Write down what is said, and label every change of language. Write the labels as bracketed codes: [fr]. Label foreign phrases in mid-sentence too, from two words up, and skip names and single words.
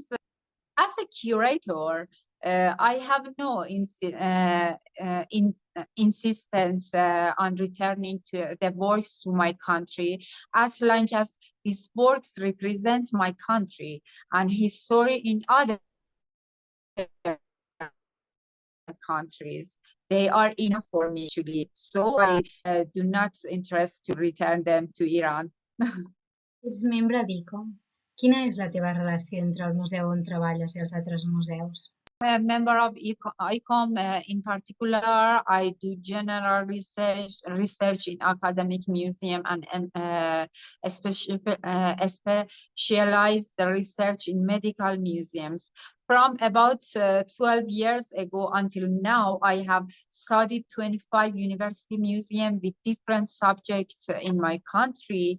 [en] As a curator, I have no insistence on returning to the works to my country, as long as these works represent my country and history in other countries. They are enough for me, actually. So I do not interest to return them to Iran. [ca] Ets membre d'ICOM. Quina és la teva relació entre el museu on treballes i els altres museus? [en] I'm a member of ICOM. In particular, I do general research in academic museum and specialized research in medical museums. From about 12 years ago until now, I have studied 25 university museums with different subjects in my country.